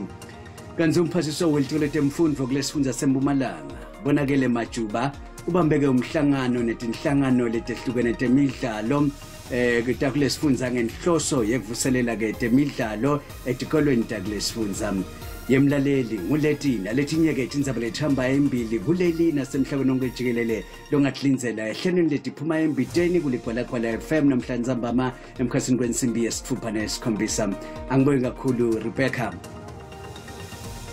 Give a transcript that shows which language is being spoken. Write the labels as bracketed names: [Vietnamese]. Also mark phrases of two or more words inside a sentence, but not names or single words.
[Swati] Kanti umphathiso welitiko letemfundvo kulesifundza seMpumalanga Bonakele Majuba ubambeke umhlangano netinhlangano letehlukene temidlalo kulesifundza ngenhloso yekuvuselela ke temidlalo etikolweni takulesifundza. Yemlaleli nguletina letinye-ke Tindzaba lethamba embili kuleli nasemhlabeni wonke jikelele longathlinzela ehlelweni letiphuma embiteni kuligwalagwala FM namhlanje Nzambama emkhasini kwensimbi yesithupha nesikhombisa. Angibonge kakhulu Rebecca.